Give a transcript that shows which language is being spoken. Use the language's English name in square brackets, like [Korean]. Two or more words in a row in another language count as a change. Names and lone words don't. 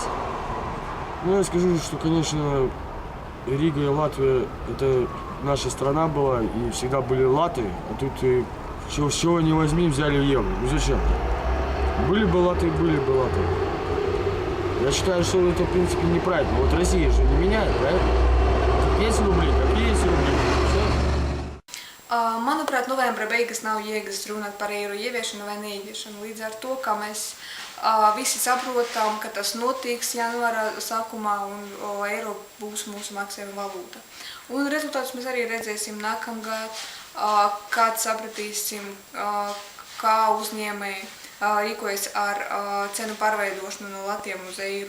[Russian] Ну, я скажу, что, конечно, Рига и Латвия – это наша страна была, и всегда были латы, а тут с чего не возьми, взяли евро. Ну зачем? Были бы латы, были бы латы. Я считаю, что это, в принципе, неправильно. Вот Россия же не меняет, правильно? Есть рубли, какие есть рубли. [Latvian] Manuprāt, novembra beigas nav jēgas runāt par eiro ieviešanu vai neieviešanu. Līdz ar to, ka mēs visi saprotam, ka tas notiks janvāra sākumā un eiro būs mūsu maksājuma valūta. Un rezultātus mēs arī redzēsim nākamgad, kad sapratīsim, kā uzņēmēji rīkojas ar cenu pārveidošanu no latiem uz eiro.